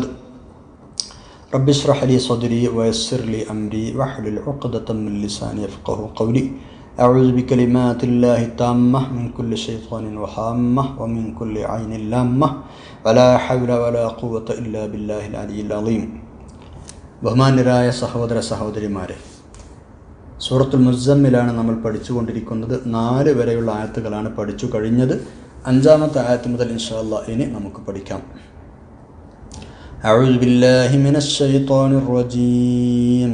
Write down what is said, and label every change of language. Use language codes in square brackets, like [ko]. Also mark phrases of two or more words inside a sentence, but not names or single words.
[ar] رب اشرح لي صدري ويسر لي أمري واحلل عقدة من لساني يفقهوا قولي. أعوذ بكلمات الله التامة من كل شيطان وهامة ومن كل عين لامة ولا حول ولا قوة إلا بالله العلي العظيم. [ml] ബഹുമാന്യരായ സഹോദര സഹോദരിമാരെ, സൂറത്തുൽ മുസമ്മിലാണ് നമ്മൾ പഠിച്ചുകൊണ്ടിരിക്കുന്നത്. 4 വരെയുള്ള ആയത്തുകളാണ് പഠിച്ചു കഴിഞ്ഞത്. 5-ാമത്തെ ആയത്ത് മുതൽ [ar] إن شاء الله [ml] ഇനി നമുക്ക് പഠിക്കാം. [ar] أعوذ بالله من الشيطان الرجيم.